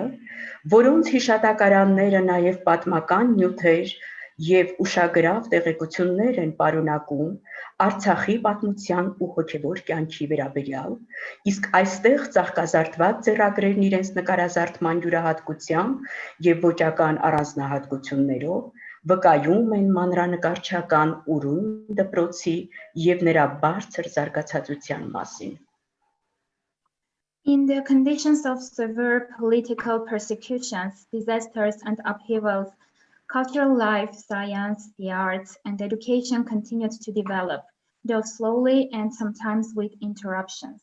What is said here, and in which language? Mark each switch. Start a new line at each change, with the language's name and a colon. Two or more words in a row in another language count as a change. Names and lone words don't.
Armenian: որոնց հիշատակարանները նաև պատմական նյութեր և ուշագրավ տեղեկություններ են պարունակում Արցախի պատմության ու հոգևոր կյանքի վերաբերյալ, իսկ այստեղ ծաղկազարդված ձեռագրերն իրենց նկարազարդման յուրահատկությամբ և ոճական առանձնահատկություններով վկայում են մանրանկարչական ուրույն դպրոցի և նրա բարձր զարգացածության մասին։
English: In the conditions of severe political persecutions, disasters, and upheavals, cultural life, science, the arts, and education continued to develop, though slowly and sometimes with interruptions.